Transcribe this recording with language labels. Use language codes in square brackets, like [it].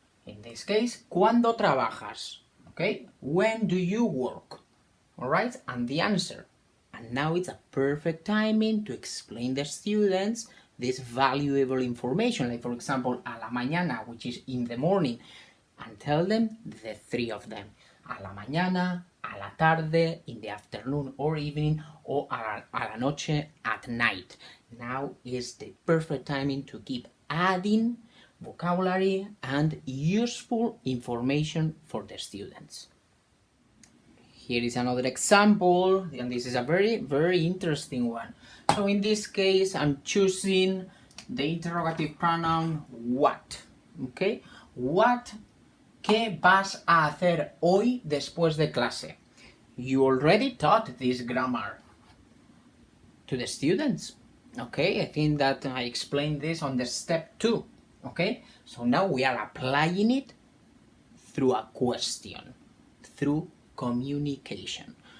[en] In this case, [es] ¿cuándo trabajas? [en] Okay, when do you work? Alright, and the answer. And now it's a perfect timing to explain the students this valuable information, like for example, a la mañana, which is in the morning, and tell them the three of them. [es] A la mañana, a la tarde, [en] in the afternoon or evening, or [es] a la noche, [en] at night. Now is the perfect timing to keep adding vocabulary and useful information for the students. Here is another example, and this is a very, very interesting one. So in this case, I'm choosing the interrogative pronoun what. Okay? What? [es] ¿Qué vas a hacer hoy después de clase? [en] You already taught this grammar to the students. Okay? I think that I explained this on the step 2. Okay? So now we are applying it through a question, through communication.